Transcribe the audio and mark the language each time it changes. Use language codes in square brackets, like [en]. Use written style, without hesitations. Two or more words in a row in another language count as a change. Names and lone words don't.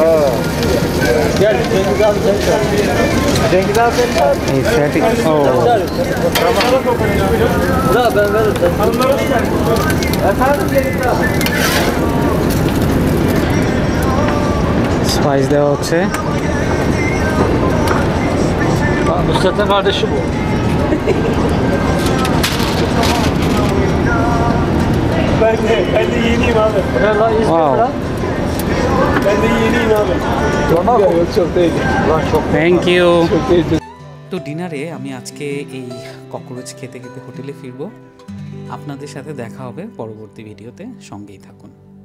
[bn] এই ফ্যাটি। ও স্পাইস দেওয়া হচ্ছে। [tr] Nusret'in kardeşi bu. Ben de yeniyim abi. Ne lan İzmir Wow. lan? Ben de yeniyim abi. Çok değil. Lan çok. [en] thank you. [tr] Çok değil. [bn] তো ডিনারে আমি আজকে এই ককরোচ খেতে খেতে হোটেলে ফিরবো। আপনাদের সাথে দেখা হবে পরবর্তী ভিডিওতে, সঙ্গেই থাকুন।